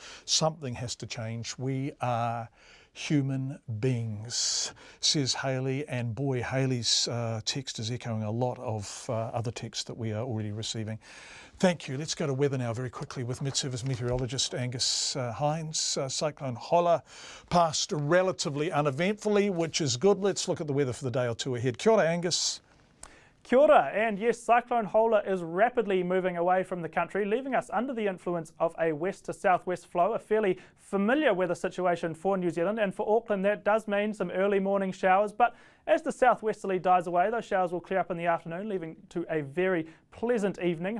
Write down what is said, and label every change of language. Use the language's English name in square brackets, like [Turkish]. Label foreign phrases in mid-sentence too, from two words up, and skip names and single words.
[English] Something has to change. We are human beings, says Hayley, and boy, Hayley's text is echoing a lot of other texts that we are already receiving. Thank you. Let's go to weather now very quickly with Met-Service meteorologist Angus Hines. Cyclone Holla passed relatively uneventfully, which is good. Let's look at the weather for the day or two ahead. [Māori] Kia ora, Angus. Kia ora, [English] and yes, Cyclone Hola is rapidly moving away from the country, leaving us under the influence of a west to southwest flow, a fairly familiar weather situation for New Zealand, and for Auckland that does mean some early morning showers, but as the southwesterly dies away, those showers will clear up in the afternoon, leaving to a very pleasant evening.